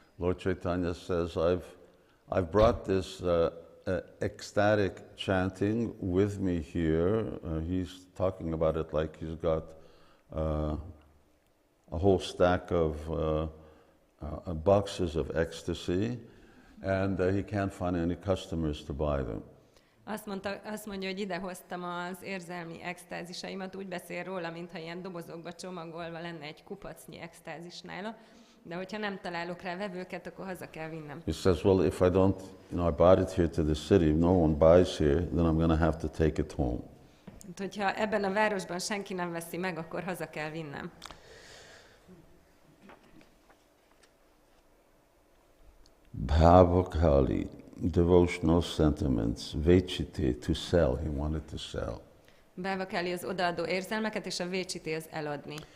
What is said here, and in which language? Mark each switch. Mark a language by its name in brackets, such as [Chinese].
[English] Lord Caitanya says, I've brought this ecstatic chanting with me here. He's talking about it like he's got a whole stack of boxes of ecstasy, and he can't find any customers to buy them. [Hungarian] Azt mondja, hogy idehoztam az érzelmi extázisaimat, úgy beszél róla, mintha ilyen dobozokba csomagolva lenne egy kupacnyi extázis nála, de hogyha nem találok rá vevőket, akkor haza kell vinnem. [English] He says, well, if I don't, I brought it here to the city, if no one buys here, then I'm going to have to take it home. [Hungarian] Hogyha ebben a városban senki nem veszi meg, akkor haza kell vinnem. [English] Bhavakali, devotional sentiments, vechite, to sell, he wanted to sell. [Hungarian] Bhavakali az odaadó érzelmeket, és a vechite az eladni.